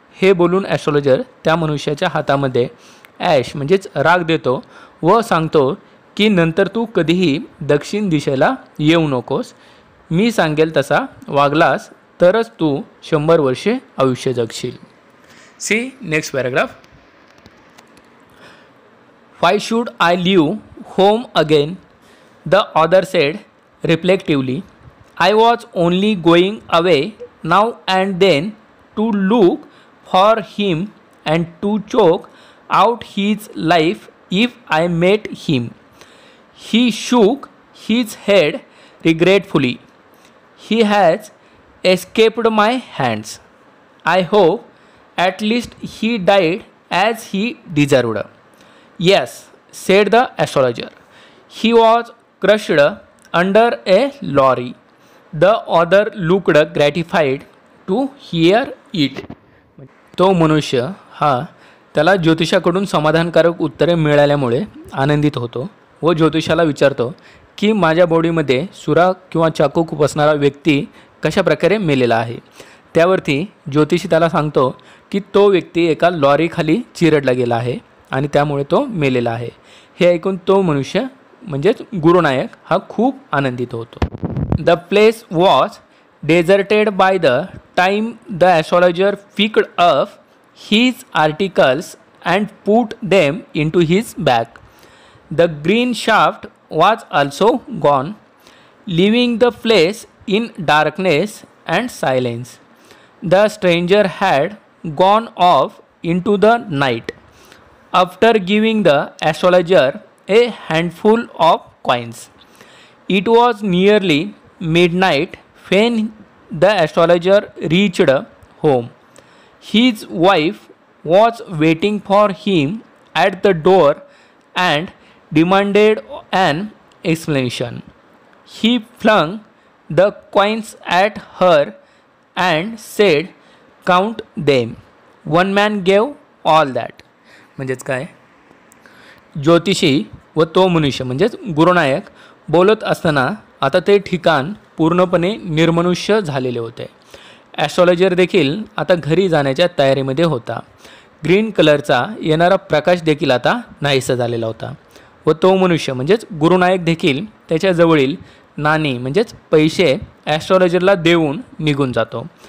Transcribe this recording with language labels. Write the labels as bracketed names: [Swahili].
[Marathi] हे बोलून ॲस्ट्रॉलॉजर त्या मनुष्याच्या हातामध्ये ॲश म्हणजेच राग देतो व सांगतो की नंतर तू कधीही दक्षिण दिशेला येऊ नकोस. मी सांगेल तसा वागलास तरच तू 100 वर्षे आयुष्य जगशील. [English] See next paragraph. Why should I leave home again? The other said reflectively. I was only going away now and then to look for him and to choke out his life if I met him. He shook his head regretfully. He has escaped my hands. I hope at least he died as he deserved. Yes, said the astrologer. He was crushed under a lorry. The other looked gratified to hear it. [Marathi] तो मनुष्य हा त्याला ज्योतिषाकडून समाधानकारक उत्तरे मिळाल्यामुळे आनंदित होतो व ज्योतिषाला विचारतो की माझ्या बॉडीमध्ये सुराख किंवा चाकू खुपसणारा व्यक्ती कशा प्रकारे मेलेला आहे. त्यावरती ज्योतिषी त्याला सांगतो की तो व्यक्ती एका लॉरीखाली चिरडला गेला आहे आणि त्यामुळे तो मेलेला आहे. हे ऐकून तो मनुष्य म्हणजेच गुरुनायक हा खूप आनंदित होतो. [English] The place was deserted by the time the astrologer picked up his articles and put them into his bag. The green shaft was also gone, leaving the place in darkness and silence. The stranger had gone off into the night. After giving the astrologer a handful of coins. It was nearly midnight when the astrologer reached home. His wife was waiting for him at the door and demanded an explanation. He flung the coins at her and said, "Count them." One man gave all that. [Marathi] म्हणजेच काय, ज्योतिषी व तो मनुष्य म्हणजेच गुरुनायक बोलत असताना आता ते ठिकाण पूर्णपणे निर्मनुष्य झालेले होते. ॲस्ट्रॉलॉजर देखील आता घरी जाण्याच्या तयारीमध्ये होता. ग्रीन कलरचा येणारा प्रकाश देखील आता नाहीसा झालेला होता व तो मनुष्य म्हणजेच गुरुनायक देखील त्याच्याजवळील नाणी म्हणजेच पैसे ॲस्ट्रॉलॉजरला देऊन निघून जातो.